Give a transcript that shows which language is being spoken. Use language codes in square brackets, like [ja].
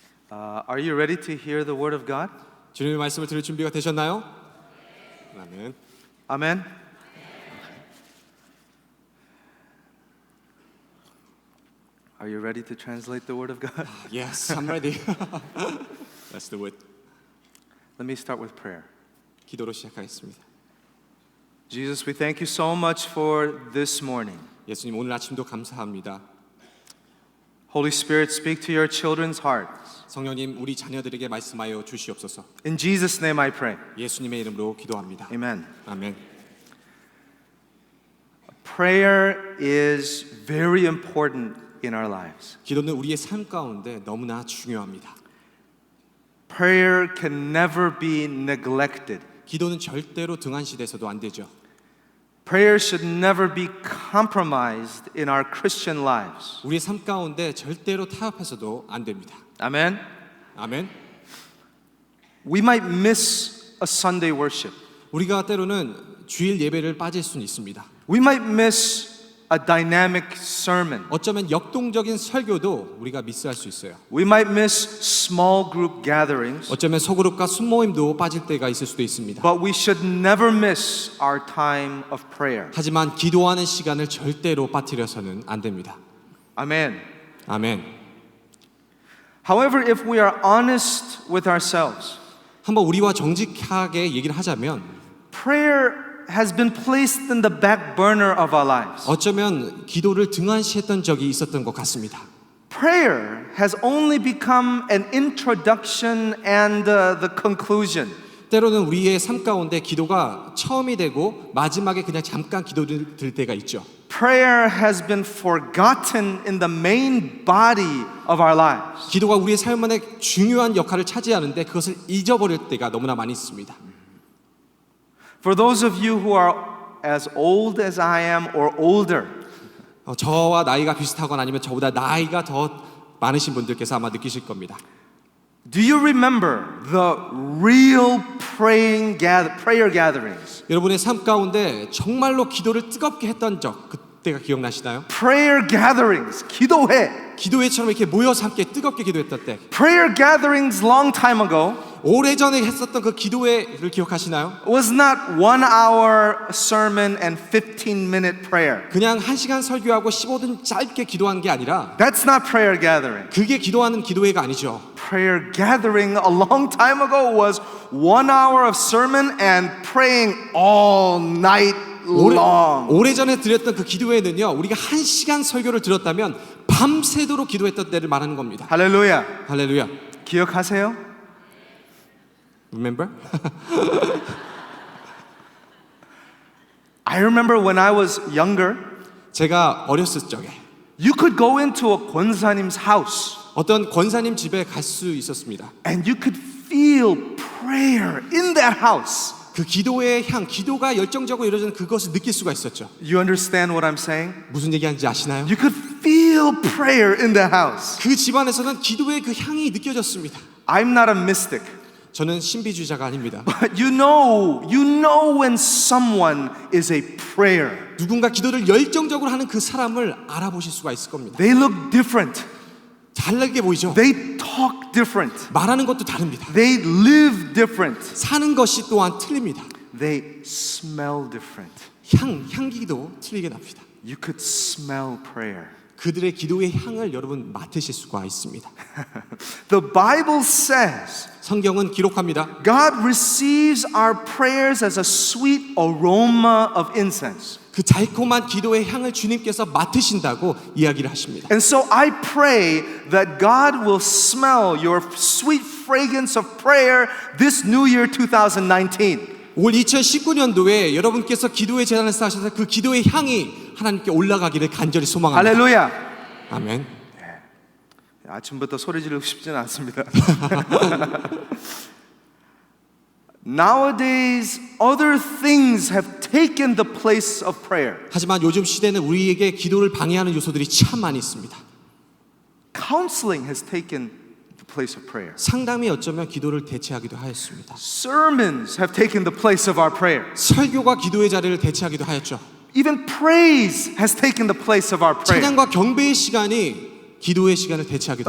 [en] Are you ready to hear the word of God? [ko] 주님의 말씀을 들을 준비가 되셨나요? 아멘. [en] Amen. Are you ready to translate the word of God? Yes, I'm ready. Let's do it. Let me start with prayer. [ko] 기도로 시작하겠습니다. [en] Jesus, we thank you so much for this morning. [ko] 예수님, 오늘 아침도 감사합니다. [en] Holy Spirit, speak to your children's hearts. [ko] 성령님, 우리 자녀들에게 말씀하여 주시옵소서. [en] In Jesus' name I pray. [ko] 예수님의 이름으로 기도합니다. [en] Amen. [ko] 아멘. [en] Prayer is very important in our lives. [ko] 기도는 우리의 삶 가운데 너무나 중요합니다. [en] Prayer can never be neglected. [ko] 기도는 절대로 등한시돼서도 안 되죠. [en] Prayer should never be compromised in our Christian lives. [ko] 우리의 삶 가운데 절대로 타협해서도 안 됩니다. [en] Amen. [ko] 아멘. [en] We might miss a Sunday worship. [ko] 우리가 때로는 주일 예배를 빠질 수는 있습니다. [en] We might miss a dynamic sermon. [ko] 어쩌면 역동적인 설교도 우리가 미스할 수 있어요. [en] We might miss small group gatherings. [ko] 어쩌면 소그룹과 순모임도 빠질 때가 있을 수도 있습니다. [en] But we should never miss our time of prayer. [ko] 하지만 기도하는 시간을 절대로 빠뜨려서는 안 됩니다. [en] Amen. [ko] 아멘. [en] However, if we are honest with ourselves, [ko] 한번 우리와 정직하게 얘기를 하자면 [en] prayer has been placed in the back burner of our lives. [ko] 어쩌면 기도를 등한시했던 적이 있었던 것 같습니다. [en] Prayer has only become an introduction and the conclusion. [ko] 때로는 우리의 삶 가운데 기도가 처음이 되고 마지막에 그냥 잠깐 기도를 들 때가 있죠. [en] Prayer has been forgotten in the main body of our lives. [ko] 기도가 우리의 삶 안에 중요한 역할을 차지하는데 그것을 잊어버릴 때가 너무나 많이 있습니다. [en] For those of you who are as old as I am or older, [ko] 저와 나이가 비슷하거나 아니면 저보다 나이가 더 많으신 분들께서 아마 느끼실 겁니다. [en] do you remember the real prayer gatherings? [ko] 여러분의 삶 가운데 정말로 기도를 뜨겁게 했던 적 그때가 기억나시나요? [en] Prayer gatherings, 기도회. [ko] 기도회처럼 이렇게 모여서 함께 뜨겁게 기도했던 때 [en] Prayer gatherings long time ago [ko] 오래전에 했었던 그 기도회를 기억하시나요? [en] was not 1 hour sermon and 15-minute prayer. [ko] 그냥 1시간 설교하고 15분 짧게 기도한 게 아니라 [en] That's not prayer gathering. [ko] 그게 기도하는 기도회가 아니죠. [en] Prayer gathering a long time ago was 1 hour of sermon and praying all night long. [ko] 오래전에 드렸던 그 기도회는요, 우리가 1시간 설교를 들었다면 밤새도록 기도했던 때를 말하는 겁니다. 할렐루야. 할렐루야. 기억하세요? [en] Remember? I remember when I was younger, [ko] 제가 어렸을 적에 [en] you could go into a 권사님's house [ko] 어떤 권사님 집에 갈 수 있었습니다. [en] and you could feel prayer in that house. [ko] 그 기도의 향, 기도가 열정적으로 이루어지는 그것을 느낄 수가 있었죠. [en] You understand what I'm saying? [ko] 무슨 얘기하는지 아시나요? [en] You could feel prayer in that house. [ko] 그 집안에서는 기도의 그 향이 느껴졌습니다. [en] I'm not a mystic. [ko] 저는 신비주의자가 아닙니다. [en] But you know when someone is a prayer. [ko] 누군가 기도를 열정적으로 하는 그 사람을 알아보실 수가 있을 겁니다. [en] They look different. [ko] 다르게 보이죠? [en] They talk different. [ko] 말하는 것도 다릅니다. [en] They live different. [ko] 사는 것이 또한 틀립니다. [en] They smell different. [ko] 향기도 틀리게 납니다. [en] You could smell prayer. [ko] 그들의 기도의 향을 여러분 맡으실 수가 있습니다. [en] The Bible says [ko] 성경은 기록합니다. [en] God receives our prayers as a sweet aroma of incense. [ko] 그 달콤한 기도의 향을 주님께서 맡으신다고 이야기를 하십니다. [en] And so I pray that God will smell your sweet fragrance of prayer this new year 2019. [ko] 올 2019년도에 여러분께서 기도의 제단을 쌓으셔서 그 기도의 향이 하나님께 올라가기를 간절히 소망합니다. 할렐루야. 아멘. 아침부터 소리 지르고 싶지는 않습니다. [en] Nowadays, other things have taken the place of prayer. [ko] 하지만 요즘 시대는 우리에게 기도를 방해하는 요소들이 참 많이 있습니다. [en] Counseling has taken the place of prayer. [ko] 상담이 어쩌면 기도를 대체하기도 하였습니다. [en] Sermons have taken the place of our prayer. [ko] 설교가 기도의 자리를 대체하기도 하였죠. [en] Even praise has taken the place of our prayer. [ko] 찬양과 경배의 시간이 기도의 시간을 대체하기도